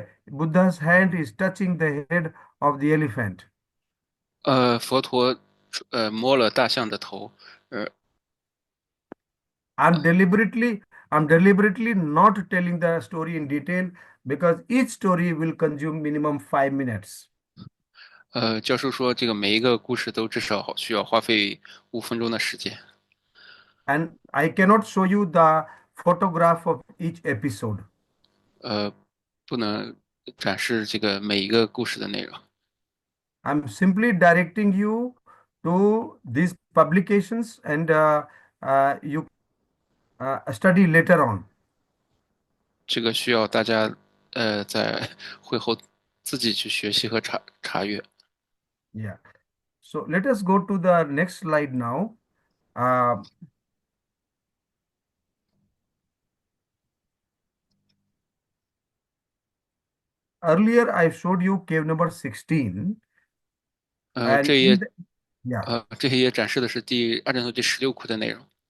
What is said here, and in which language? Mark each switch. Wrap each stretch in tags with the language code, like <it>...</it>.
<en>Buddha's hand is touching the head of the elephant.</en> <zh>佛陀摸了大象的头，呃</zh> <en>I'm deliberately I'm deliberately not telling the story in detail because each story will consume minimum 5 minutes.</en> <zh>教授说这个每一个故事都至少需要花费5分钟的时间，</zh> <en>And I cannot show you the photograph of each episode.</en> <zh>呃，不能展示这个每一个故事的内容。</zh> <en>I'm simply directing you to these publications and you study later on.</en> <zh>这个需要大家在会后自己去学习和查阅。 Yeah.</zh> <en>So let us go to the next slide now. Uh, Earlier, I showed you cave number 16,</en> <zh>这</zh> <en>and</en> <zh>一</zh> <en>in the, yeah.</en> <zh>这一页展示的是二战头第16库的内容。</zh>